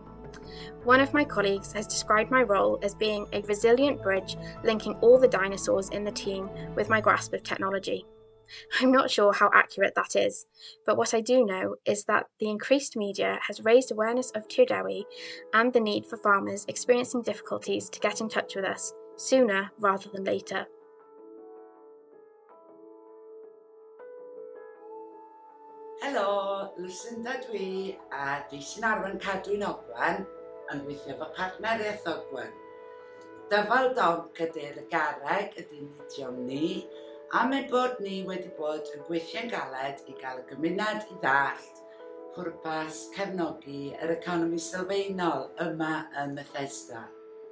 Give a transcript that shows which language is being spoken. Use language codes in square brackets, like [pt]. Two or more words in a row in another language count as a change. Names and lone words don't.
[en] One of my colleagues has described my role as being a resilient bridge linking all the dinosaurs in the team with my grasp of technology. I'm not sure how accurate that is, but what I do know is that the increased media has raised awareness of Tir Dewi and the need for farmers experiencing difficulties to get in touch with us sooner rather than later. [cy] Helo, Lucinda dwi, a dwi sy'n arwain Cadwyn Ogwen yn gweithio efo partneriaeth Ogwen. Dyfal donc ydy'r garreg ydy'n nidion ni, a mae bod ni wedi bod yn gweithio'n galed i gael y gymuned i ddallt pwrpas cefnogi yr economi sylfaenol yma yn Bethesda.